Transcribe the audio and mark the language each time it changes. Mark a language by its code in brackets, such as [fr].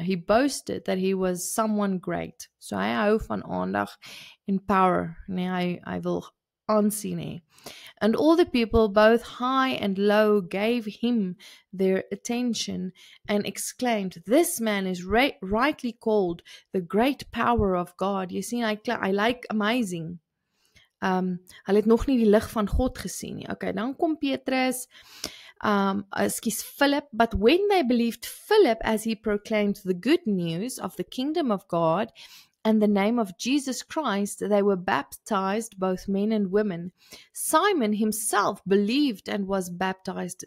[en] He boasted that he was someone great. [af] So hy hou van aandag en power. Nee, hy wil aansien hê. [en] And all the people, both high and low, gave him their attention and exclaimed, "This man is rightly called the great power of God." You see, I like amazing. [af] Hulle het nog nie die lig van God gesien nie. [en] Okay, [af] dan kom Petrus, [en] Philip, but when they believed Philip as he proclaimed the good news of the kingdom of God and the name of Jesus Christ, they were baptized, both men and women. Simon himself believed and was baptized.